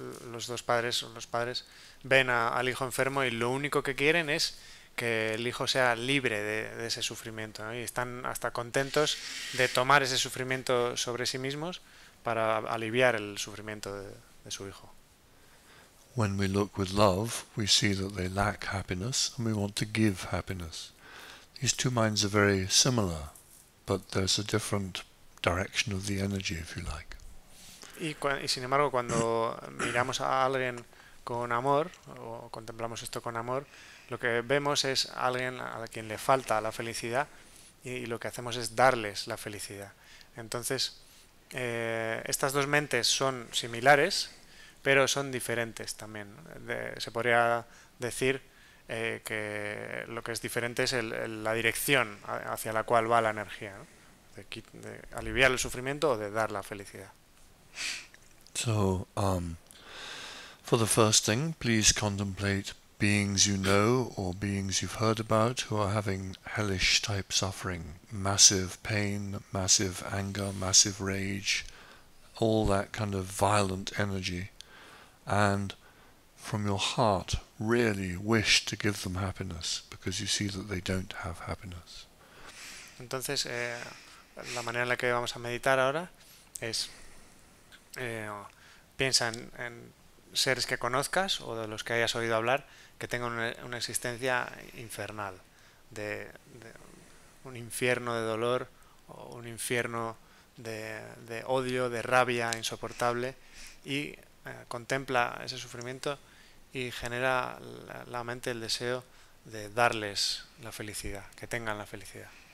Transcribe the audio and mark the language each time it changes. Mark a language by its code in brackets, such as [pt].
[es] Los padres ven al hijo enfermo y lo único que quieren es que el hijo sea libre de ese sufrimiento, ¿no? Y están hasta contentos de tomar ese sufrimiento sobre sí mismos para aliviar el sufrimiento de su hijo. [en] When we look with love, we see that they lack happiness and we want to give happiness. These two minds are very similar, but there's a different direction of the energy, if you like. [es] Y sin embargo, cuando miramos a alguien con amor, o contemplamos esto con amor, lo que vemos es a alguien a quien le falta la felicidad, y lo que hacemos es darles la felicidad. Entonces, estas dos mentes son similares, pero son diferentes también. Se podría decir que lo que es diferente es la dirección hacia la cual va la energía, ¿no? De aliviar el sufrimiento o de dar la felicidad. [en] So, for the first thing, please contemplate beings you know or beings you've heard about who are having hellish type suffering, massive pain, massive anger, massive rage, all that kind of violent energy, and from your heart really wish to give them happiness because you see that they don't have happiness. [es] Entonces, la manera en la que vamos a meditar ahora es piensa en seres que conozcas o de los que hayas oído hablar que tengan una existencia infernal, de un infierno de dolor o un infierno de odio, de rabia insoportable, y contempla ese sufrimiento y genera la mente el deseo de darles la felicidad, que tengan la felicidad.